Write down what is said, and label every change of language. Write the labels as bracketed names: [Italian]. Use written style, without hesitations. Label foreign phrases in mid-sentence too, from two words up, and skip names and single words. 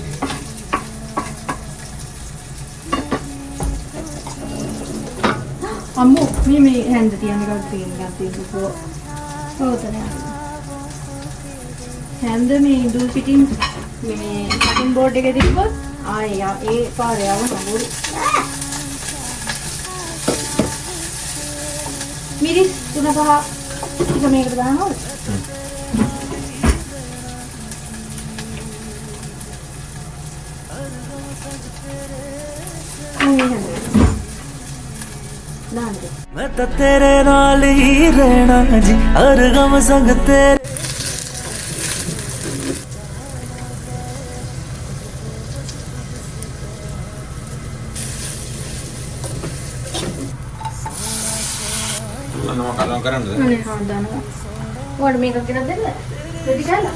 [Sinhala] අම්මෝ මේ හැන්ද තියන්න එකක් තියෙනවා ඕතන හැන්ද මේ ඉඳුල් පිටින් මේ කටින් බෝඩ් එකේ තිබ්බොත් ආයේ ඒ පාරේ යවන්න ඕනේ. මිරිස් 3-5 ටික මේකට දානවා. [Punjabi] ਮੈਂ ਤੋ ਤੇਰੇ ਨਾਲ ਹੀ ਰਹਿਨਾ ਜੀ ਹਰ ਗਮ ਸੰਗ ਤੇਰੇ [Sinhala] අන්න මොකක්ද කරන්නද? අනේ හොඳනවා. ඔයාලට මේක කියලා දෙන්න. රෙදි ගාලා.